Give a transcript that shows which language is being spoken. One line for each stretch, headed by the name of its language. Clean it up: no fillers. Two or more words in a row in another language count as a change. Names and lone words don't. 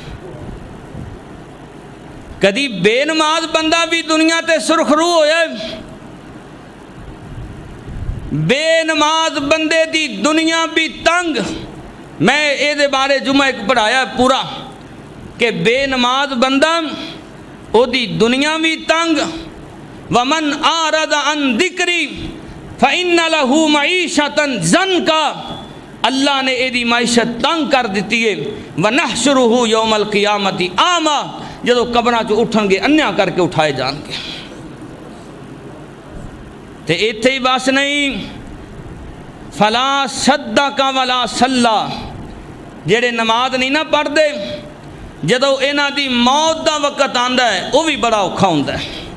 Punjabi: کدی بے نماز بندہ بھی دنیا تے سرخرو ہویا. بے نماز بندے دی دنیا بھی تنگ. میں ایہ بارے جمعہ اک پڑھایا پورا کہ بے نماز بندہ اوہدی دنیا بھی تنگ.
Arabic: ومن أعرض عن ذكري فإن له معيشة ضنكا.
Punjabi: اللہ نے ایہدی معیشت تنگ کر دی ہے.
Arabic: ونحشره يوم القيامة أعمى.
Punjabi: جدوں قبراں چوں اٹھنگے انھے کر کے اٹھائے جانگے. تے ایتھے ہی بس نہیں,
Arabic: فلا صدق ولا صلى.
Punjabi: جیہڑے نماز نہیں نا پڑھتے، جدوں انہاں دی موت دا وقت آندا ہے وہ بھی بڑا اوکھا ہندا ہے.